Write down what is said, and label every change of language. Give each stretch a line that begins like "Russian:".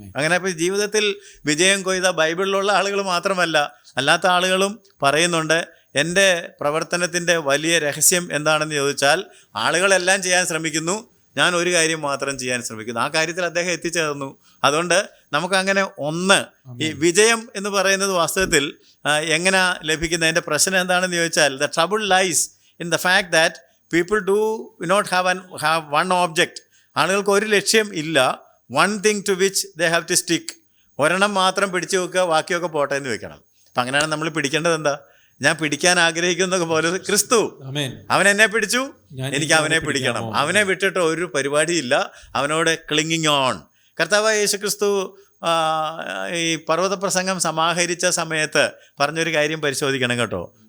Malayalam: അങ്ങനെ ഇപ്പോൾ ജീവിതത്തിൽ വിജയം കൊയ്ത ബൈബിളിലുള്ള ആളുകൾ മാത്രമല്ല, അല്ലാത്ത ആളുകളും പറയുന്നുണ്ട്, എൻ്റെ പ്രവർത്തനത്തിൻ്റെ വലിയ രഹസ്യം എന്താണെന്ന് ചോദിച്ചാൽ, ആളുകളെല്ലാം ചെയ്യാൻ ശ്രമിക്കുന്നു, ഞാൻ ഒരു കാര്യം മാത്രം ചെയ്യാൻ ശ്രമിക്കുന്നു. ആ കാര്യത്തിൽ അദ്ദേഹം എത്തിച്ചേർന്നു. അതുകൊണ്ട് നമുക്കങ്ങനെ ഈ വിജയം എന്ന് പറയുന്നത് വാസ്തവത്തിൽ എങ്ങനെ ലഭിക്കുന്നത്? അതിൻ്റെ പ്രശ്നം എന്താണെന്ന് ചോദിച്ചാൽ,
English: The trouble lies in the fact that people do not have one object.
Malayalam: ആളുകൾക്ക് ഒരു ലക്ഷ്യം ഇല്ല.
English: one thing to which they have to stick.
Malayalam: ഒരെണ്ണം മാത്രം പിടിച്ചു വെക്കുക, ബാക്കിയൊക്കെ പോട്ടെ എന്ന് വെക്കണം. അപ്പം അങ്ങനെയാണ് നമ്മൾ പിടിക്കേണ്ടത്. എന്താ? ഞാൻ പിടിക്കാൻ ആഗ്രഹിക്കുന്ന പോലെ ക്രിസ്തു, അവൻ എന്നെ പിടിച്ചു, എനിക്ക് അവനെ പിടിക്കണം. അവനെ വിട്ടിട്ട് ഒരു പരിപാടിയില്ല. അവനോട് ക്ലിങ്ങിങ് ഓൺ. കർത്താവായ യേശു ക്രിസ്തു ഈ പർവ്വത പ്രസംഗം സമാഹരിച്ച സമയത്ത് പറഞ്ഞൊരു കാര്യം പരിശോധിക്കണം കേട്ടോ.